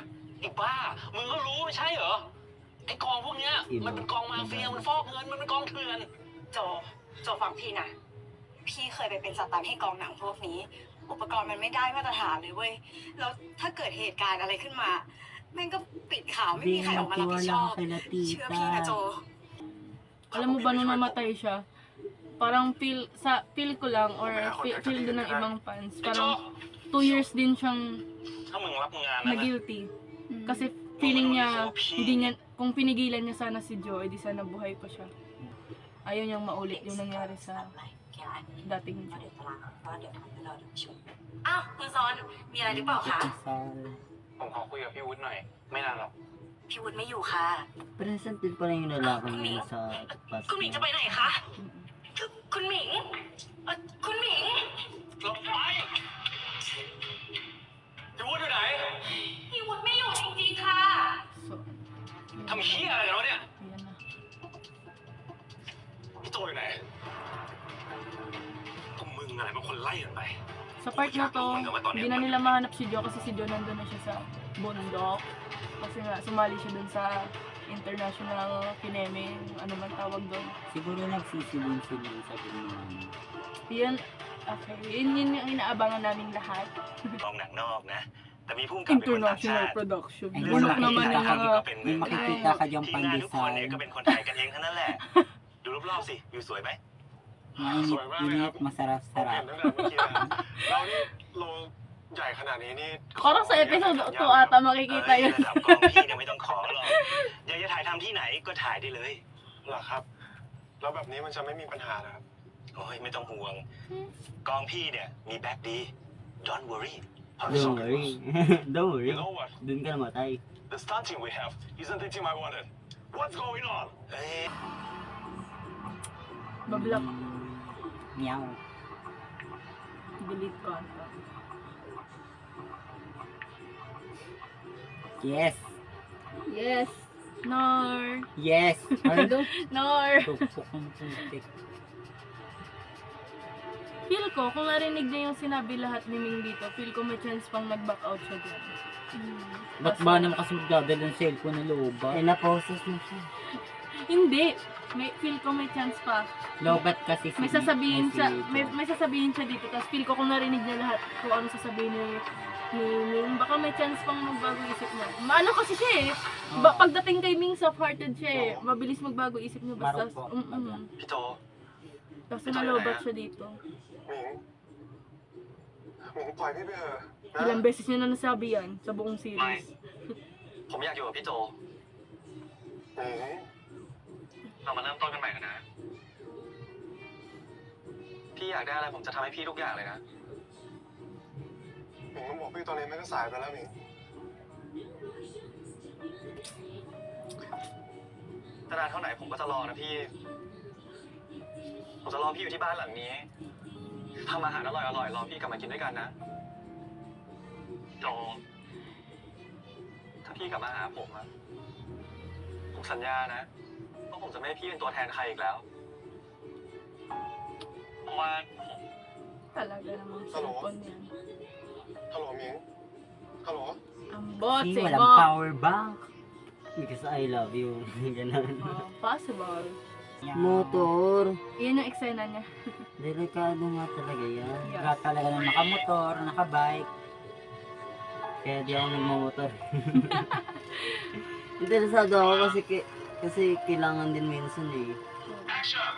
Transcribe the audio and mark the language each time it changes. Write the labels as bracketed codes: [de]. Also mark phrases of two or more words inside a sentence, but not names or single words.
[th] ไอ้บ้า มึงก็รู้ไม่ใช่เหรอ ไอ้กองพวกเนี้ย มันเป็นกองมาเฟีย มันฟอกเงิน มันเป็นกองเถื่อน โจฟังพี่นะ พี่เคยไปเป็นสตันท์ให้กองหนังพวกนี้ อุปกรณ์มันไม่ได้มาตรฐานเลยเว้ย แล้วถ้าเกิดเหตุการณ์อะไรขึ้นมา แม่งก็ปิดข่าวไม่มีใครออกมารับผิดชอบ [tl] Kaya [th] เชื่อพี่นะโจ [tl] Alam mo ba nung namatay siya, parang feel ko lang or feel din ng ibang fans, [th] ไอ้โจ [tl] parang 2 years din siyang [th] ถ้ามึงรับงานนะ [tl] na guilty. Kasi feeling niya, hindi niya, kung pinigilan niya sana si Joe, edi sana buhay pa siya. Ayaw niyang maulit yung nangyari sa dating Joe. [th] อ้าวคุณซอน มีอะไรหรือเปล่าคะ [tl] Kasal. [th] ผมขอคุยกับพี่วุฒิหน่อย ไม่นานหรอก พี่วุฒิไม่อยู่ค่ะ [tl] Present din pala yung lalaki niya sa past. [th] คุณหมิงจะไปไหนคะ คุณหมิงคุณหมิง หลบไปพี่วุฒิอยู่ไหน พี่วุฒิไม่อยู่จริงๆค่ะ [tl] So, [th] ทำเหี้ยอะไรกันวะเนี่ย [tl] ayan na. [th] พี่โจอยู่ไหนก็มึงอะไรเป็นคนไล่กันไป [tl] Sa part na to, hindi na nila mahanap si Joe kasi si Joe nandun na siya sa bundok. Kasi nga, sumali siya dun sa international kineme, ano man tawag doon. Siguro nagsisilin-silin sa ganyan. Yun, okay. Yun yung inaabangan naming lahat. [th] กองหนังนอกนะ แต่มีพุ่งกลับเป็นคนต่างชา [en] International [th] ติ [en] production. [tl] Ay, Bunok makikita naman yung ka mga... May makikita ka diyang [th] ทีมงานทุกคนเนี่ยก็ [tl] pandesal. [th] เป็นคนไทยกันเองทั้งนั้นแหละ ดูรอบๆสิ วิวสวยไหม [tl] Mainit-init, [th] ผมเห็น [tl] masarap-sarap. [th] ตั้งแต่เมื่อกี้แล้วเรานี่โลใหญ่ขนาดนี้นี่ [tl] Parang sa episode 2 ata makikita [th] เอ้ย [tl] yun. [th] ระดับกองพี่เนี่ยไม่ต้องขอหรอก อยากจะถ่ายทำที่ไหนก็ถ่ายได้เลย เหรอครับ แล้วแบบนี้มันจะไม่มีปัญหาเหรอครับ โอ้ยไม่ต้องห่วง กองพี่เนี่ยมีแบ็คดี [en] Don't worry Don't worry. Don't worry. You know what? [tl] Dun ka namatay. [en] The starting we have isn't the team I wanted. What's going on? [th] เอ้ย [tl] Bablock. Meow. Delete ko ata. [en] Yes. Yes. Nor. Yes. [tl] Ay, Nor. tupok ng putik. Feel ko, kung narinig niya yung sinabi lahat ni Ming dito, feel ko may chance pang mag- [en] back out [tl] siya dyan. Ba't ba naman kasi magdadala ng cellphone na lobat? Ay, na-process na siya. Hindi. Feel ko may chance pa. Lobat kasi May sasabihin si siya, Joe. may sasabihin siya dito, tapos feel ko kung narinig niya lahat kung ano sasabihin ni Ming, baka may chance pang magbago isip niya. Maano kasi siya eh. Pagdating kay Ming, soft-hearted siya eh. Mabilis magbago isip niya basta. Marupok. [th] พี่โจ [tl] Tapos nalobat siya dito. [th] หมิงหมิงปล่อยพี่ไปเถอะนะ [tl] Ilang beses niya na nasabi yan sa buong series. [th] ผมอยากอยู่กับพี่โจ หมิง เรามาเริ่มต้นกันใหม่กันนะ พี่อยากได้อะไรผมจะทำให้พี่ทุกอย่างเลยนะ หมิงต้องบอกพี่ตอนนี้มันก็สายไปแล้วหมิง จะนานเท่าไหร่ผมก็จะรอนะพี่ ผมจะรอพี่อยู่ที่บ้านหลังนี้ทำอาหารอร่อยๆรอพี่กลับมากินด้วยกันนะ โจ ถ้าพี่กลับมาหาผมอะผมสัญญานะว่าผมจะไม่ให้พี่เป็นตัวแทนใครอีกแล้ว เพราะว่าผม [tl] Talaga namang cellphone yan. [th] ฮัลโหลหมิง ฮัลโหล [tl] Ang Kasi botse walang mo. [en] power bank. Because I love you. [tl] Ganun. Possible. Motor. Yan yung eksena niya. Delikado nga talaga yan. [en] Yes. [tl] Lahat talaga ng nakamotor, nakabike. Kaya di ako nagmamotor. Interesado ako kasi kailangan din minsan eh.